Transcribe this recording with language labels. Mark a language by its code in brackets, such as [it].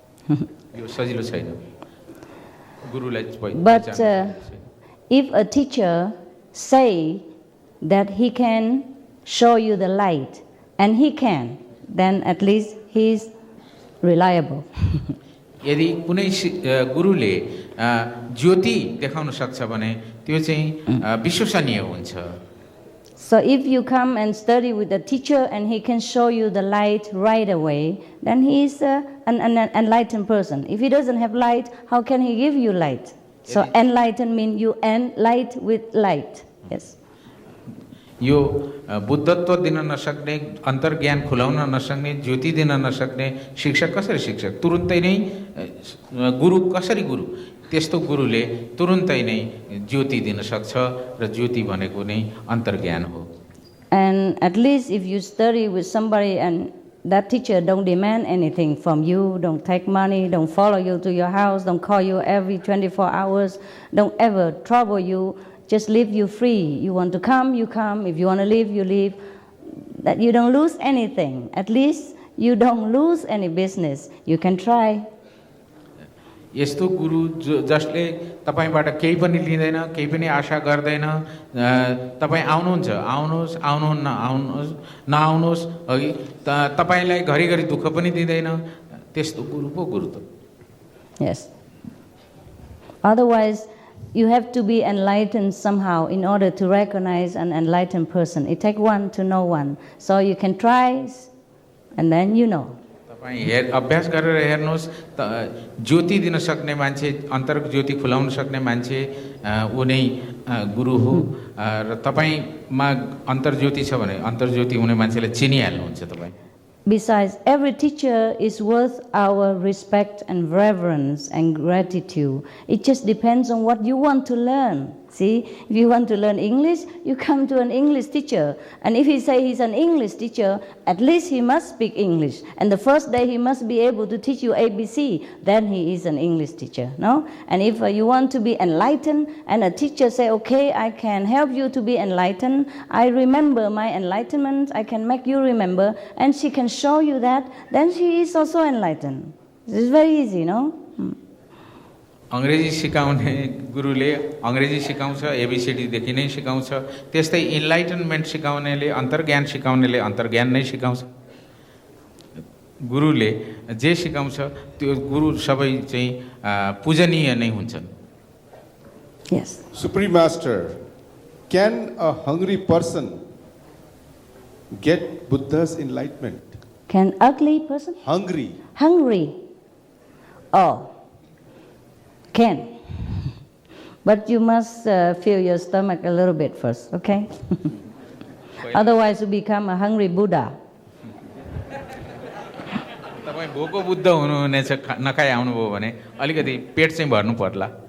[ne] यो सजिलो छैन. गुरुलाई [en] But if a teacher say that he can show you the light, and he can, then at least he is reliable. [ne] यदि कुनै गुरुले ज्योति देखाउन सक्छ भने त्यो चाहिँ विश्वसनीय हुन्छ. [en] So if you come and study with the teacher and he can show you the light right away, then he is an enlightened person. If he doesn't have light, how can he give you light? So enlightened means you light with light. Yes. [ne] यो बुद्धत्व दिन नसक्ने, अन्तर्ज्ञान खुलाउन नसक्ने, ज्योति दिन नसक्ने शिक्षक कसरी शिक्षक? तुरुन्तै नै गुरु कसरी गुरु? त्यस्तो गुरुले तुरुन्तै नै ज्योति दिन सक्छ र ज्योति भनेको नै अन्तर्ज्ञान हो. [en] And at least if you study with somebody and that teacher don't demand anything from you, don't take money, don't follow you to your house, don't call you every 24 hours, don't ever trouble you, just leave you free. You want to come, you come. If you want to leave, you leave. That you don't lose anything. At least you don't lose any business. You can try. [ne] यस्तो गुरु जसले तपाईबाट केही पनि लिँदैन, केही पनि आशा गर्दैन, तपाई आउनुहुन्छ, आउनुहोस्, आउनुहुन्न, आउनुहोस्, नआउनुहोस्, है तपाईलाई घरिघरि दुःख पनि दिँदैन, त्यस्तो गुरु पो गुरु त. [en] Yes. Otherwise, you have to be enlightened somehow in order to recognize an enlightened person. It takes one to know one. So you can try, and then you know. [ne] तपाईं अभ्यास गरेर हेर्नुहोस्, ज्योति दिन सक्ने मान्छे, अन्तर्क ज्योति खुलाउन सक्ने मान्छे ऊ नै गुरु हो. र तपाईंमा अन्तर्ज्योति छ भने अन्तर्ज्योति हुने मान्छेलाई चिनिहाल्नुहुन्छ तपाईं. [en] Besides, every teacher is worth our respect and reverence and gratitude. It just depends on what you want to learn. See, if you want to learn English, you come to an English teacher. And if he say he's an English teacher, at least he must speak English. And the first day he must be able to teach you ABC. Then he is an English teacher, no? And if you want to be enlightened, and a teacher say, okay, I can help you to be enlightened. I remember my enlightenment. I can make you remember. And she can show you that. Then she is also enlightened. This is very easy, no? [ne] अंग्रेजी सिकाउने गुरुले अंग्रेजी सिकाउँछ, ABCD देखि नै सिकाउँछ. त्यस्तै enlightenment सिकाउनेले, अन्तर्ज्ञान सिकाउनेले अन्तर्ज्ञान नै सिकाउँछ. गुरुले जे सिकाउँछ त्यो गुरु सबै चाहिँ पूजनीय नै हुन्छन्. [en] Yes. Supreme Master, can a hungry person get Buddha's enlightenment? Can ugly person? Hungry. Hungry. Oh. Can. But you must fill your stomach a little bit first, okay? Otherwise you become a hungry Buddha. [ne] तपाई भोको बुद्ध हुनुहुनेछ, नखाइ आउनुभयो भने अलिकति पेट चाहिँ भर्नु पर्ला.